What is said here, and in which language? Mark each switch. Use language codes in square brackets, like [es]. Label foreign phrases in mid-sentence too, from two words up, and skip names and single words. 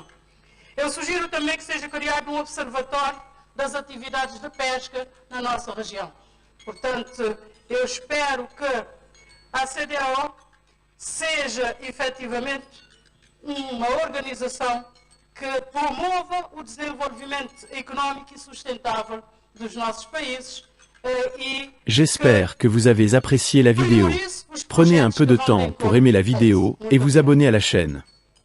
[pt] Eu sugiro também que seja criado um observatório das atividades de pesca na nossa região. Portanto, eu espero que a CDAO seja efetivamente uma organização que promova o desenvolvimento [fr] économique et [pt] sustentável dos nossos países. [fr] J'espère que vous avez apprécié la vidéo. Prenez un peu de temps pour aimer la vidéo et vous abonner à la chaîne.